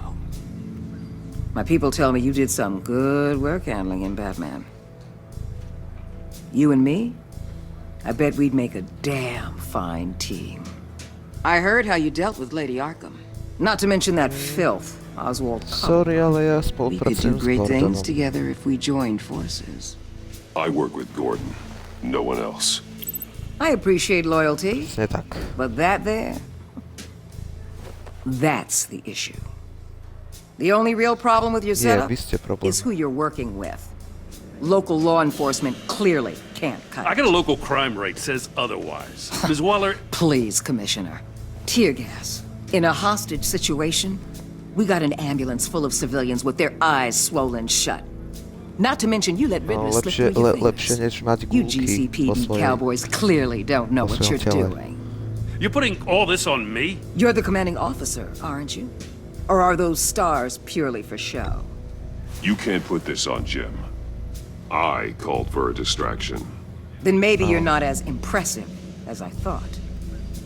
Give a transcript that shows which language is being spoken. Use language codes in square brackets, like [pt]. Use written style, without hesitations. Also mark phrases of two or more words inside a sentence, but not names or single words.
[en] My people tell me you did some good work handling him, Batman. You and me? I bet we'd make a damn fine team. I heard how you dealt with Lady Arkham. Not to mention that filth, Oswald. Sorry, [sk] ale ja [en] We could do [sk] spolupracujem s [en] great things [sk] Gordonom. [en] together if we joined forces. I work with Gordon. No one else. I appreciate loyalty, [sk] Presne tak. [en] but that there... That's the issue. The only real problem with your [sk] Nie, [en] setup [sk] vy ste problém. [en] is who you're working with. Local law enforcement clearly can't cut I it. got a local crime rate says otherwise. Ms. Waller, Please, Commissioner. Tear gas. In a hostage situation, we got an ambulance full of civilians with their eyes swollen shut. Not to mention you let Riddler slip [sk] lepšie, [en] through your [sk] lepšie [en] fingers. [sk] než mať [en] You [sk] gulky po [en] GCPD [sk] svojej... [en] cowboys clearly don't know [sk] po [en] what you're [sk] svojom tele. [en] doing. you're putting all this on me? You're the commanding officer, aren't you? Or are those stars purely for show? You can't put this on Jim. I called for a distraction. Then maybe you're not as impressive as I thought.